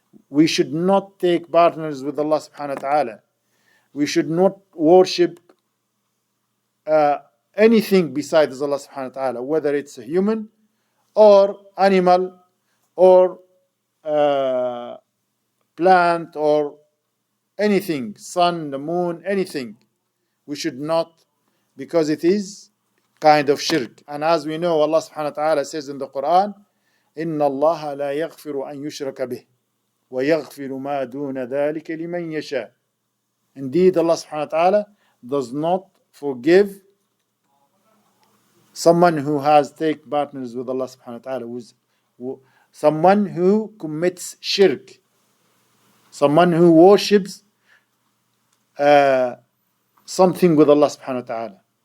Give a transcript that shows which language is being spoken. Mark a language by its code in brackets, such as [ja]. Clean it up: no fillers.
[en] We should not take partners with Allah subhanahu wa ta'ala. We should not worship anything besides Allah subhanahu wa ta'ala, whether it's a human or animal or plant or anything, sun, the moon, anything. We should not, because it is kind of shirk. [ar] And as we know, Allah subhanahu wa ta'ala says in the Quran, إِنَّ اللَّهَ لَا يَغْفِرُ أَن يُشْرَكَ بِهِ وَيَغْفِرُ مَا دُونَ ذَلِكَ لِمَن يَشَاءُ. [en] Indeed, Allah subhanahu wa ta'ala does not forgive someone who has taken partners with Allah subhanahu wa ta'ala, someone who commits shirk, someone who worships something with Allah subhanahu wa ta'ala.